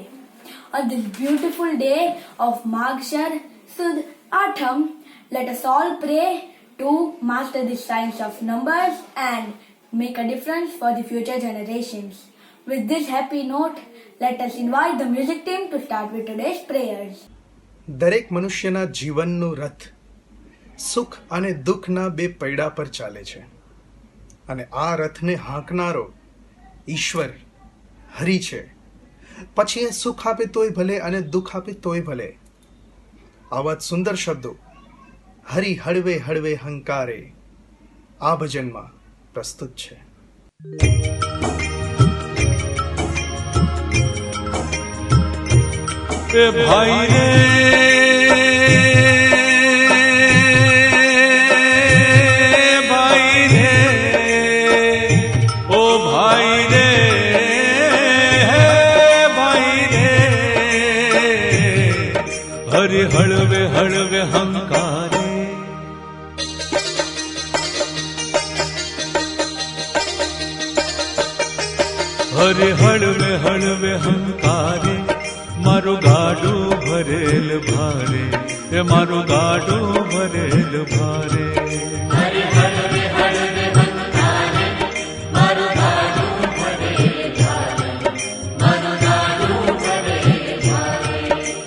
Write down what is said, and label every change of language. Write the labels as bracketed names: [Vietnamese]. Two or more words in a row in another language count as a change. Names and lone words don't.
[English] On this beautiful day of Magshar Sud Atham, let us all pray to master the science of numbers and make a difference for the future generations. With this happy note, let us invite the music team to start with today's prayers. [Gujarati] દરેક મનુષ્યના જીવનનું રથ સુખ અને દુઃખના બે પૈડા પર ચાલે છે અને આ રથને હાંકનારો ઈશ્વર હરિ છે. પછી એ સુખ આપે તોય ભલે અને દુઃખ આપે તોય ભલે. આવા સુંદર શબ્દો હરિ હળવે હળવે હંકારે આ ભજનમાં પ્રસ્તુત છે. એ ભાઈ રે ભાઈ રે ઓ ભાઈ રે ભાઈ રે હરિ હળવે હળવે હંકારે હરિ હળવે હળવે હંકારે મારું ગાડું ભરેલ ભારે એ મારું ગાડું ભરેલ ભારે. હરિ હળવે હળવે હંકારે મારું ગાડું ભરેલ ભારે મારું ગાડું ભરેલ ભારે.